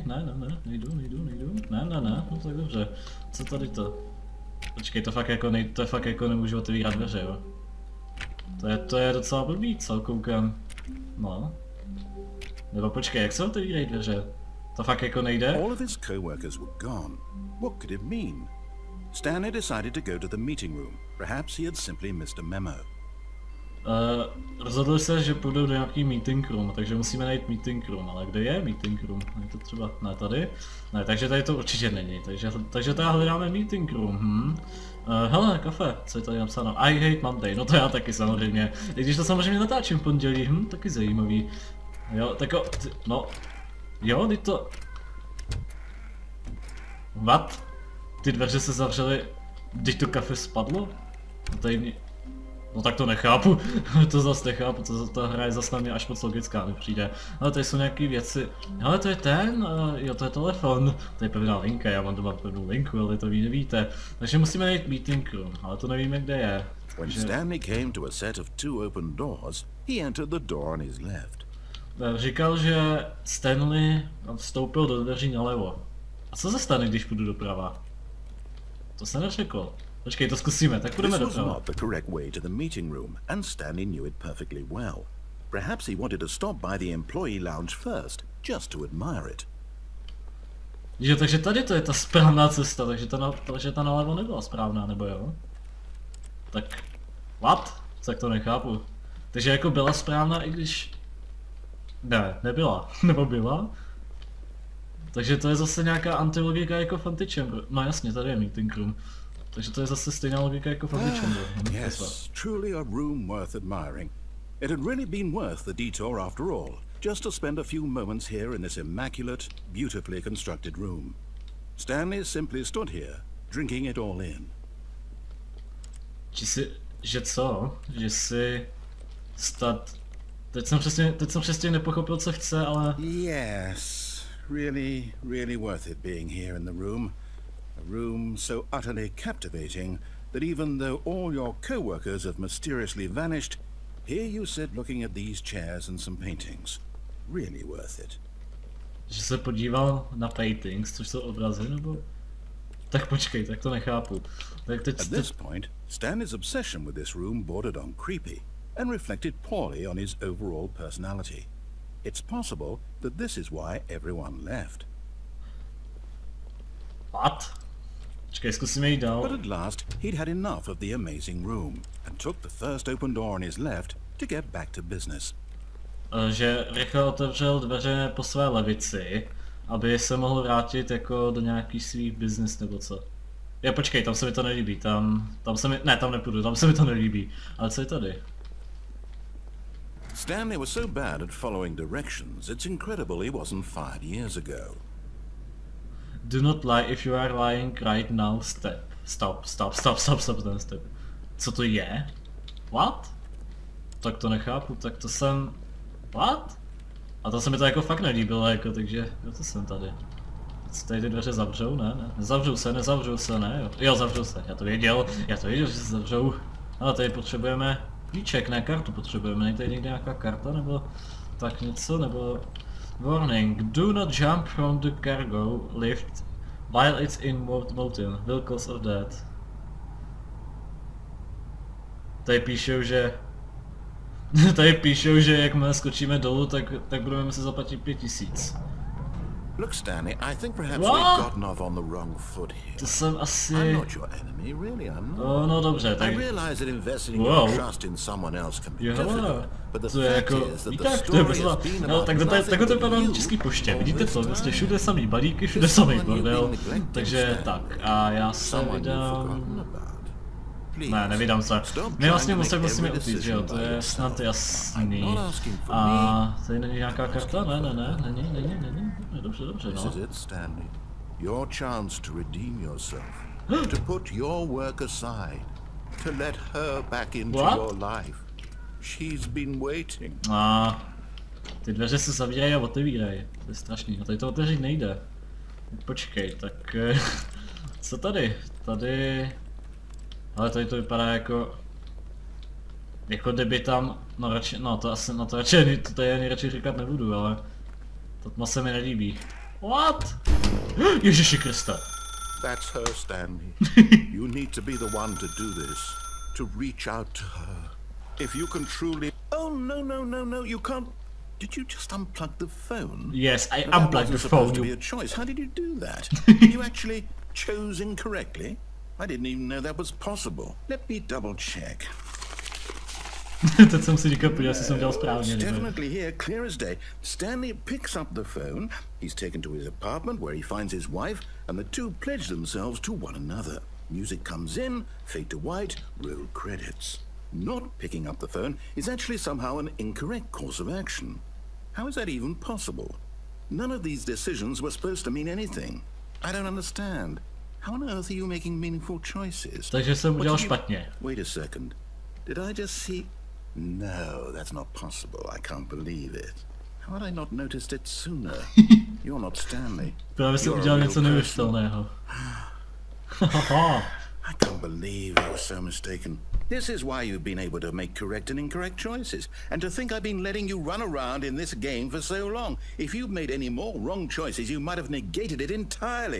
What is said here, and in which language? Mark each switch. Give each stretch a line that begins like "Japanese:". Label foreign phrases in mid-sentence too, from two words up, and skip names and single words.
Czech: Ne, nejdu. Ne, no tak dobře. Co tady to? Počkej, to fakt jako nemůžu otevírat dveře, jo? To je docela blbý, co koukám. No. Nebo počkej, jak se otevírají dveře? To fakt jako nejde?
English: All of his co-workers were gone. What could it mean? Stanley decided to go to the meeting room. Perhaps he had simply missed a memo.
Czech: Rozhodl se, že půjdou do nějaký
English: meeting room,
Czech: takže musíme najít
English: meeting room,
Czech: ale kde je
English: meeting room?
Czech: Je to třeba, ne tady? Ne, takže tady to určitě není, takže tady hledáme
English: meeting room,
Czech: hele, kafe, co je tady napsáno?
English: I hate Monday,
Czech: no to já taky samozřejmě, i když to samozřejmě natáčím v pondělí, taky zajímavý. Jo, tak jo, teď to...
English: What?
Czech: Ty dveře se zavřely, když to kafe spadlo? No tak to nechápu, to zase nechápu, ta hra je zase na mě až moc logická, mi přijde. Ale tady jsou nějaký věci, hele to je jo to je telefon, to je pevná linka, já mám doma pevnou linku, ale to vy nevíte. Takže musíme najít
English: meeting room,
Czech: ale to nevíme kde je.
English: When Stanley came to a set of two open doors, he entered the door on his left.
Czech: Říkal, že Stanley vstoupil do dveří nalevo. A co se stane, když půjdu doprava? To se neřeklo. Počkej, to zkusíme, tak půjdeme doprava.
English: This was not the correct way to the meeting room, and Stanley knew it perfectly well. Perhaps he wanted to stop by the employee lounge first, just to admire it.
Czech: Jo, takže tady to je ta správná cesta, takže ta nalevo nebyla správná, nebo jo? Tak, what? Tak to nechápu. Takže jako byla správná, i když... Ne, nebyla. Nebo byla? Takže to je zase nějaká antilogika jako v Antichamber. No jasně, tady je
English: meeting room.
Czech: Takže to je zase stejná logika jako v Antichamber.
English: Yes, truly a room worth admiring. It had really been worth the detour after all, just to spend a few moments here in this immaculate, beautifully constructed room. Stanley simply stood here, drinking it all in.
Czech: Že co? Že si... Teď jsem přesně nepochopil, co chce, ale...
English: Yes, really worth it being here in the room. A room so utterly captivating that even though all your co-workers have mysteriously vanished, here you sit looking at these chairs and some paintings. Really worth it.
Czech: Že se podíval na paintings, což jsou obrazy, nebo... Tak počkej, tak to nechápu. Tak teď...
English: At this point, Stanley's obsession with this room bordered on creepy and reflected poorly on his overall personality. It's possible that this is why everyone left. What?
Czech: Počkej, zkusíme jít dál.
English: But at last, he'd had enough of the amazing room and took the first open door on his left to get back to business.
Czech: Že rychle otevřel dveře po své levici, aby se mohl vrátit jako do nějaký svých business nebo co. Jo, počkej, tam se mi to nelíbí, tam se mi, ne, tam nepůjdu, tam se mi to nelíbí. Ale co je tady?
English: Stanley was so bad at following directions, it's incredible he wasn't fired years ago. Do not lie if you are lying right now, stop, ten step.
Czech: Co to je? What? Tak to nechápu, tak to jsem...
English: What?
Czech: A to se mi to jako fakt nelíbilo, jako, takže jo, to jsem tady. Tady ty dveře zavřou, ne? Nezavřou se, ne? Jo, zavřou se, já to věděl, že se zavřou. Ale tady potřebujeme klíček, ne kartu potřebujeme, není tady někde nějaká karta, nebo tak něco, nebo...
English: Warning, do not jump from the cargo lift while it's in motion, will cause of death.
Czech: Tady píšou, že jakmile skočíme dolů, tak budeme muset zaplatit 5000.
English: Look, Stanley, I think perhaps we've gotten off on the wrong foot here.
Czech: To jsem asi...
English: I'm not your enemy, really, I'm not.
Czech: Oh, no dobře, tak...
English: I realize that investing your trust in someone else can be difficult, but the fact is that the story has been about
Czech: tak to vypadá na Český poště, vidíte to, vlastně všude samý balíky, všude samý bordel, takže tak, a já se vydám... Ne, nevydám se. My vlastně musíme upít, že jo, to je snad jasný. A tady není nějaká karta? Ne, není. Dobře, no.
English: Your chance to redeem yourself, to put your work aside, to let her back into your life. She's been waiting.
Czech: A ty dveře se zavírají a otevírají, to je strašný, a tady to otevřít nejde. Počkej, tak co tady? Tady... Ale tady to vypadá jako kdyby tam, to radši, to tady nejradši říkat nebudu, ale to tma se mi nelíbí. What? Ježiši Kriste.
English: That's her, Stanley. You need to be the one to do this, to reach out to her. If you can truly... Oh, no, you can't... Did you just unplug the phone? Yes, I unplugged the phone. That wasn't supposed to be a choice. How did you do that? You actually chose incorrectly? I didn't even know that was possible. Let me double check.
Czech: Teď jsem si říkal, jestli jsem dělal správně.
English: It's definitely here, clear as day. Stanley picks up the phone. He's taken to his apartment where he finds his wife, and the two pledge themselves to one another. Music comes in, fade to white, roll credits. Not picking up the phone is actually somehow an incorrect course of action. How is that even possible? None of these decisions were supposed to mean anything. I don't understand. How on earth are you making meaningful choices?
Czech: Takže jsem udělal špatně.
English: Wait a second. Did I just see... No, that's not possible. I can't believe it. How had I not noticed it sooner? You're not Stanley.
Czech: Právě jsem udělal něco neuvěřitelného.
English: I can't believe I was so mistaken. This is why you've been able to make correct and incorrect choices, and to think I've been letting you run around in this game for so long. If you'd made any more wrong choices, you might have negated it entirely.